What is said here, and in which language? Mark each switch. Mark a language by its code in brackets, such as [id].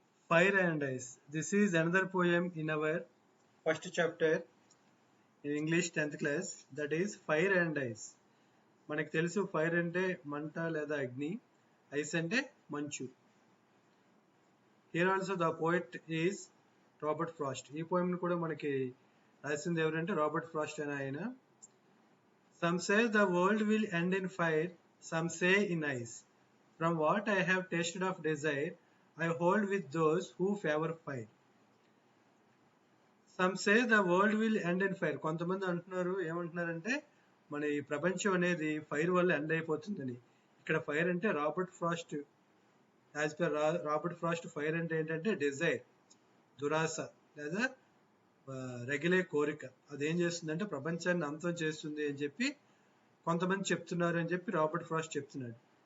[en] Fire and ice. This is another poem in our first chapter in English 10th class, that is fire and ice. [te] మనకి తెలుసు, fire అంటే మంట లేదా అగ్ని, ice అంటే మంచు. [en] Here also the poet is Robert Frost. [te] ఈ poem కూడా మనకి రాసింది ఎవరంటే రాబర్ట్ ఫ్రాస్ట్ అనే ఆయన. [en] Some say the world will end in fire, some say in ice. From what I have tasted of desire, I hold with those who favor fire. Some say the world will end in fire. [te] కొంతమంది అంటున్నారు, ఏమంటున్నారంటే మన ఈ ప్రపంచం అనేది fire వల్ల end అయిపోతుందని. ఇక్కడ ఫైర్ అంటే Robert Frost, as per Robert Frost, fire అంటే ఏంటంటే డిజైర్, దురాశ లేదా రగిలే కోరిక. అదేం చేస్తుందంటే ప్రపంచాన్ని అంతం చేస్తుంది అని చెప్పి కొంతమంది చెప్తున్నారు అని చెప్పి రాబర్ట్ ఫ్రాస్ట్ చెప్తున్నాడు.